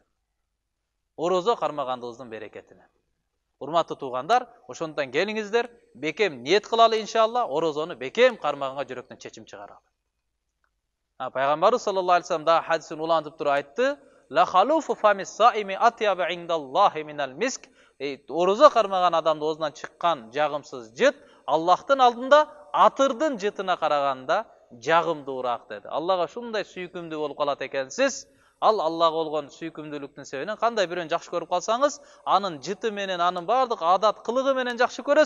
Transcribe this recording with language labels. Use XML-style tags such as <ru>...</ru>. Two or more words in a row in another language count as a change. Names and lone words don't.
<ky>Орозо кармагандыгыбыздын берекетине. Урматтуу туугандар, ошондон келиңиздер, бекем ниет кылалы иншалла, орозону бекем кармаганга жүрөктөн чечим чыгаралы. Пайгамбарыбыз</ky> <ar>صلى الله عليه وسلم</ar> <ky>да хадисин улантып туруп айтты:</ky> <ar>"لخلوف فم الصائم أطيب عند الله من المسك."</ar> <ky>Орозо кармаган адамдын оозунан чыккан жагымсыз жыт Аллахтын алдында атырдын жытына караганда жагымдуураак деди. Аллага ушундай сүйкүмдүү болуп калат экенсиз. Ал Аллага болгон сүйкүмдүүлүктүн себебинен кандай бирөөнү жакшы көрүп калсаңыз, анын жыты менен, анын бардык адат кылыгы менен жакшы көрөсүз.</ky>